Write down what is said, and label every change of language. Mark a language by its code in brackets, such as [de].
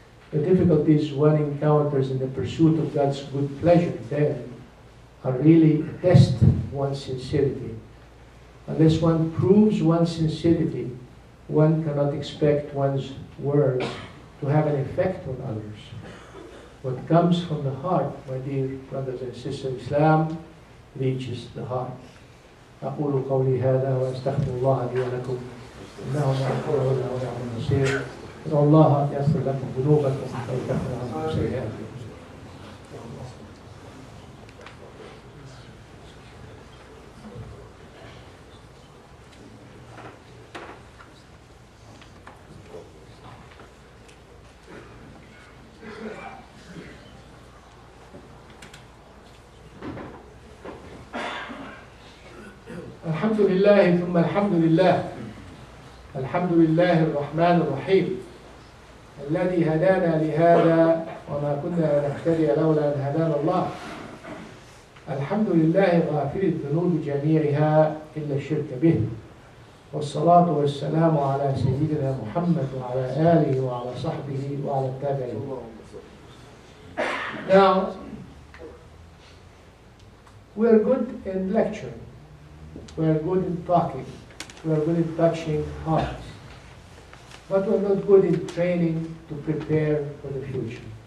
[en] The difficulties one encounters in the pursuit of God's good pleasure then are really a test of one's sincerity. Unless one proves one's sincerity, one cannot expect one's words to have an effect on others. What comes from the heart, my dear brothers and sisters in Islam, reaches the heart. [ar] أقول قولي هذا وأستغفر الله لي ولكم إنه لا يغفر ولا النصير. ادعوا الله يغفر لكم ذنوبكم ويكفر عنكم سيئاتكم. الحمد لله ثم الحمد لله. الحمد لله الرحمن الرحيم الذي هدانا لهذا وما كنا لنهتدي لولا أن هدانا الله. الحمد لله غافر الذنوب جميعها إلا الشرك به. والصلاة والسلام على سيدنا محمد وعلى آله وعلى صحبه وعلى التابعين. [en] Now, we are good in lecturing. We are good in talking. We are good in touching hearts. But we are not good in training to prepare for the future.